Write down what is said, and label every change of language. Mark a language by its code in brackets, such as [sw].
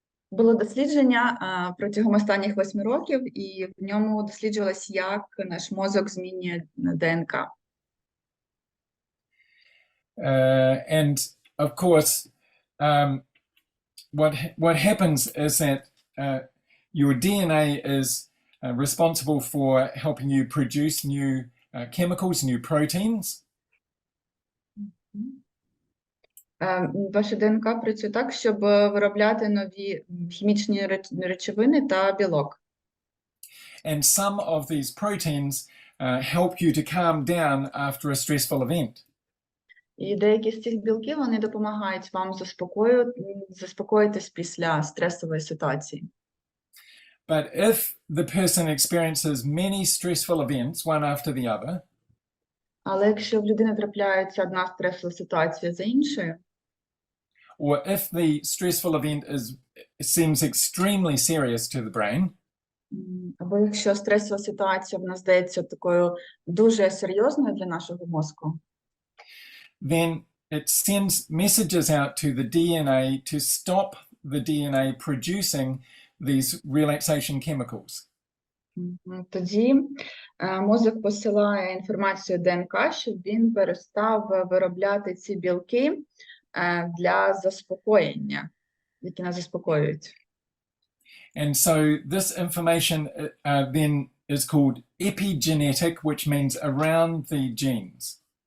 [uk] Було дослідження протягом останніх 8 років, і в ньому досліджувалось, як наш мозок змінює ДНК. [en] And of course, what happens is that your DNA is responsible for helping you produce new chemicals, new proteins. [uk] Ваша ДНК працює так, щоб виробляти нові хімічні речовини та білок. [en] And some of these proteins help you to calm down after a stressful event. [uk] І деякі з цих білків, вони допомагають вам заспокоїтись після стресової ситуації. [en] But if the person experiences many stressful events, one after the other, [uk] Але якщо в людини трапляється одна стресова ситуація за іншою, [en] or if the stressful event seems extremely serious to the brain, [uk] або якщо стресова ситуація в нас здається такою дуже серйозною для нашого мозку, [en] then it sends messages out to the DNA to stop the DNA producing these relaxation chemicals. [uk] Тоді мозок посилає інформацію ДНК, щоб він перестав виробляти ці білки для заспокоєння, які нас заспокоюють. [en] And so this information then is called epigenetic, which means around the genes.